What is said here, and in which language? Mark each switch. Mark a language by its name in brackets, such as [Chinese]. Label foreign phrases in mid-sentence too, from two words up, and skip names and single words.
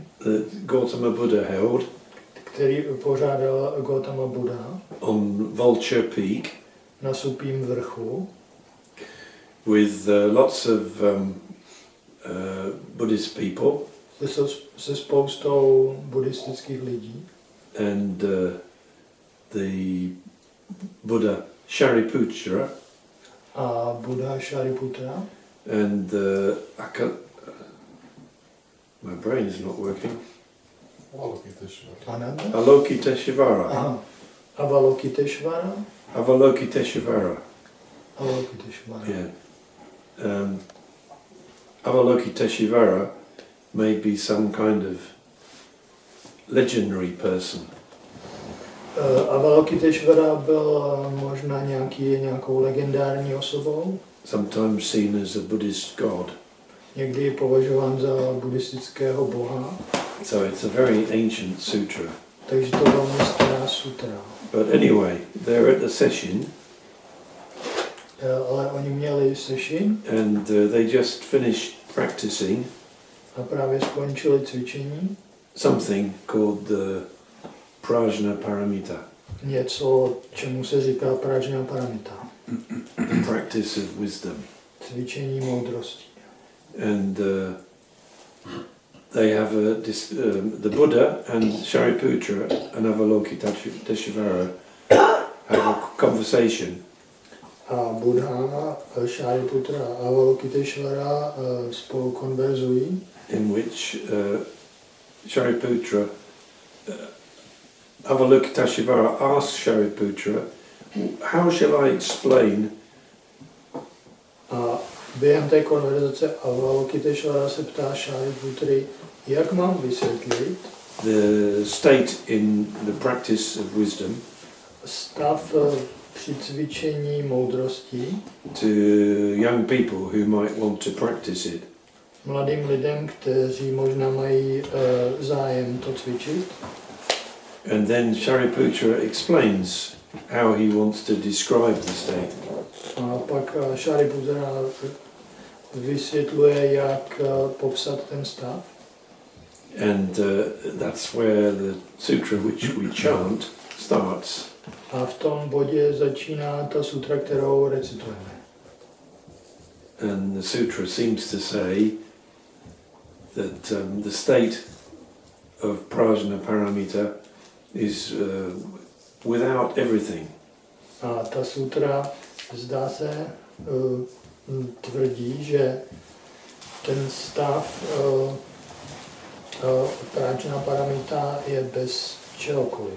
[English] that Gautama Buddha held, [Czech] který pořádal Gautama Buddha [English] on Vulture Peak [Czech] na Supím vrchu [English] with lots of Buddhist people [Czech] se spoustou buddhistických lidí [English] and the Buddha Shariputra [Czech] a Buddha Shariputra [English] and my brain is not working. Avalokiteshvara. Aha. Avalokiteshvara. Avalokiteshvara. Avalokiteshvara. Yeah. Avalokiteshvara may be some kind of legendary person. [Czech] Avalokiteshvara byl možná nějakou legendární osobou. [English] Sometimes seen as a Buddhist god. [Czech] Někdy je považován za buddhistického boha. [English] So it's a very ancient sutra. [Czech] Takže to velmi stará sutra. [English] But anyway, they're at the session. [Czech] Ale oni měli session. [English] And they just finished practicing. [Czech] A právě skončili cvičení. [English] Something called the [Sanskrit] Prajñā paramita. [Czech] Něco, čemu se říká [Sanskrit] Prajñā paramita. [English] The practice of wisdom. [Czech] Cvičení moudrosti. [English] And they have the Buddha and Shariputra and Avalokiteshvara have a conversation. [Czech] A Buddha, Shariputra a Avalokiteshvara spolu konverzují. [English] In which Shariputra, Avalokiteshvara asks Shariputra, how shall I explain? [Czech] A během té konverzace Avalokiteshvara se ptá Shariputry, jak mám vysvětlit [English] the state in the practice of wisdom [Czech] stav při cvičení moudrosti [English] to young people who might want to practice it. [Czech] Mladým lidem, kteří možná mají zájem to cvičit. [English] And then Shariputra explains how he wants to describe the state. [Czech] A pak Shariputra vysvětluje, jak popsat ten stav. [English] And that's where the sutra which we chant starts. [Czech] A v tom bodě začíná ta sutra, kterou recitujeme. [English] And the sutra seems to say that the state of [Sanskrit] Prajñā paramita [English] is without everything. [Czech] A ta sutra, zdá se, tvrdí, že ten stav [Sanskrit] Prajñā paramita [Czech] je bez čehokoliv.